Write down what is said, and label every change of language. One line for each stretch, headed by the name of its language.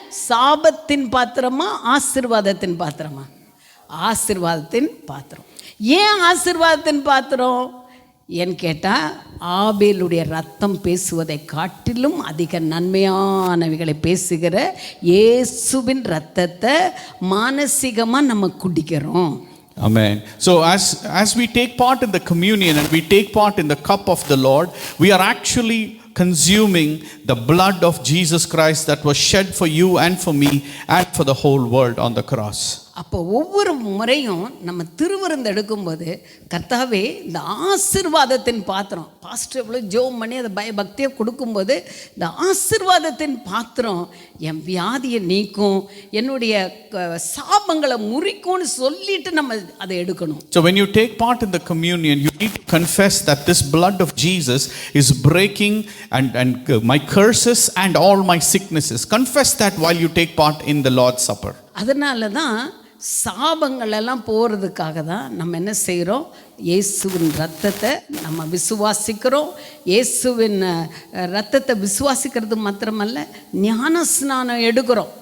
Tamil: சாபத்தின் பாத்திரமா ஆசீர்வாதத்தின் பாத்திரமா? ஆசீர்வாதத்தின் பாத்திரம். ஏன் ஆசீர்வாதத்தின் பாத்திரம் ஏன்னு கேட்டால், ஆபேலுடைய ரத்தம் பேசுவதை காட்டிலும் அதிக நன்மையானவைகளை பேசுகிற இயேசுவின் ரத்தத்தை மானசீகமாக நம்ம குடிக்கிறோம்.
English: Amen. So as we take part in the communion and we take part in the cup of the Lord, we are actually consuming the blood of Jesus Christ that was shed for you and for me and for the whole world on the cross.
Tamil: அப்போ ஒவ்வொரு முறையும் நம்ம திருவிருந்து எடுக்கும்போது, கர்த்தாவே இந்த ஆசீர்வாதத்தின் பாத்திரம், பாஸ்டர் எவ்வளோ ஜெபம் பண்ணி அதை பயபக்தியை கொடுக்கும்போது, இந்த ஆசீர்வாதத்தின் பாத்திரம் என் வியாதியை நீக்கும், என்னுடைய சாபங்களை முறிக்கும்னு சொல்லிட்டு நம்ம அதை எடுக்கணும்.
English: So when you take part in the communion, you need to confess that this blood of Jesus is breaking and my curses and all my sicknesses. Confess that while you take part in the Lord's Supper.
Tamil: அதனால தான் சாபங்கள் எல்லாம் போகிறதுக்காக தான் நம்ம என்ன செய்கிறோம்? இயேசுவின் ரத்தத்தை நம்ம விசுவாசிக்கிறோம். இயேசுவின் ரத்தத்தை விசுவாசிக்கிறது மாத்திரமல்ல, ஞானஸ்நானம் எடுக்கிறோம்.